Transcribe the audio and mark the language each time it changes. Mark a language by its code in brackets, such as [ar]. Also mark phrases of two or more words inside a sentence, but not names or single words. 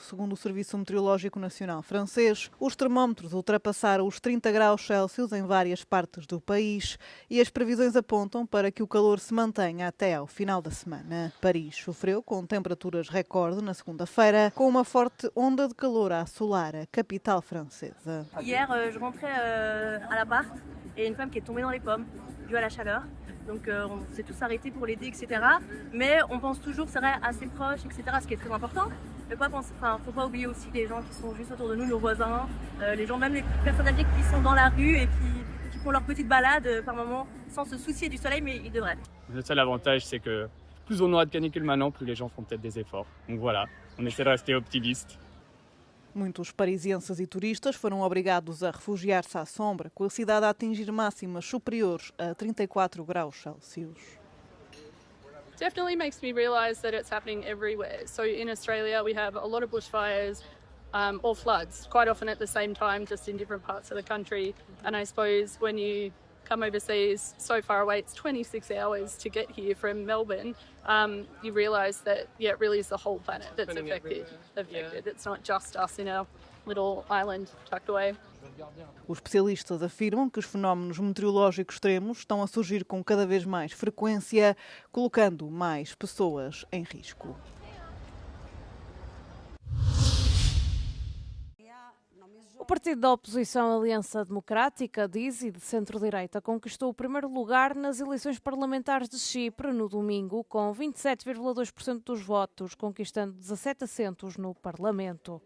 [pt] Segundo o Serviço Meteorológico Nacional francês, os termómetros ultrapassaram os 30 graus Celsius em várias partes do país e as previsões apontam para que o calor se mantenha até ao final da semana. Paris sofreu com temperaturas recorde na segunda-feira, com uma forte onda de calor a assolar a capital francesa. [fr] Hier, je rentrais à l'appart et une femme qui est tombée dans les pommes due à la chaleur. Donc on s'est tous arrêtés pour l'aider, etc. Mais on pense toujours que ça serait assez proche, etc. Ce qui est très important. Mais faut pas oublier aussi les gens qui sont juste autour de nous, nos voisins, les gens, même les personnes âgées qui sont dans la rue et qui font leur petite balade par moment sans se soucier du soleil, mais ils devraient. Le seul avantage, c'est que plus on aura de canicule maintenant, plus les gens feront peut-être des efforts. Donc voilà, on essaie de rester optimiste. [pt] Muitos parisienses e turistas foram obrigados a refugiar-se à sombra, com a cidade a atingir máximas superiores a 34 graus Celsius. [en] Definitely makes me realise that it's happening everywhere. So in Australia we have a lot of bushfires or floods, quite often at the same time, just in different parts of the country. And I suppose when you come overseas so far away, it's 26 hours to get here from Melbourne, you realise that, yeah, it really is the whole planet that's affected. It's not just us in our little island tucked away. [pt] Os especialistas afirmam que os fenómenos meteorológicos extremos estão a surgir com cada vez mais frequência, colocando mais pessoas em risco. O partido da oposição Aliança Democrática, DISI, de centro-direita, conquistou o primeiro lugar nas eleições parlamentares de Chipre no domingo, com 27,2% dos votos, conquistando 17 assentos no Parlamento.